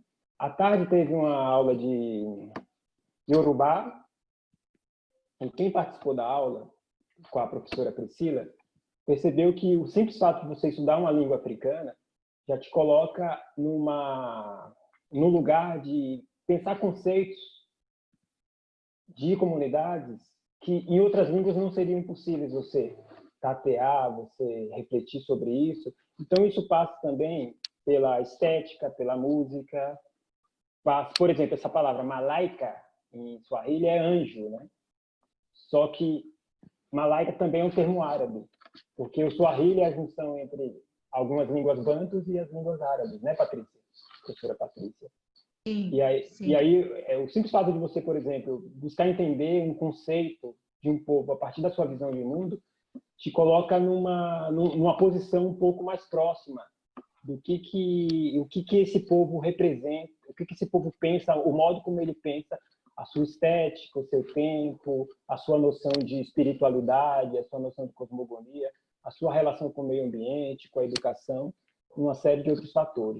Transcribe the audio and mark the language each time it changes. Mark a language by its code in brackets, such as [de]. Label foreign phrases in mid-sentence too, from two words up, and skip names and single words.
[pt] À tarde teve uma aula de Yorubá, e quem participou da aula com a professora Priscila percebeu que o simples fato de você estudar uma língua africana já te coloca num lugar de pensar conceitos de comunidades que em outras línguas não seriam possíveis você tatear, você refletir sobre isso. Então isso passa também pela estética, pela música. Passa, por exemplo, essa palavra malaika em Swahili é anjo, né? Só que malaika também é um termo árabe, porque o Swahili é a junção entre algumas línguas bantus e as línguas árabes, né, Patrícia? Professora Patrícia. Sim, e aí o simples fato de você, por exemplo, buscar entender um conceito de um povo a partir da sua visão de mundo, te coloca numa posição um pouco mais próxima do o que esse povo representa, o que esse povo pensa, o modo como ele pensa, a sua estética, o seu tempo, a sua noção de espiritualidade, a sua noção de cosmogonia, a sua relação com o meio ambiente, com a educação, uma série de outros fatores.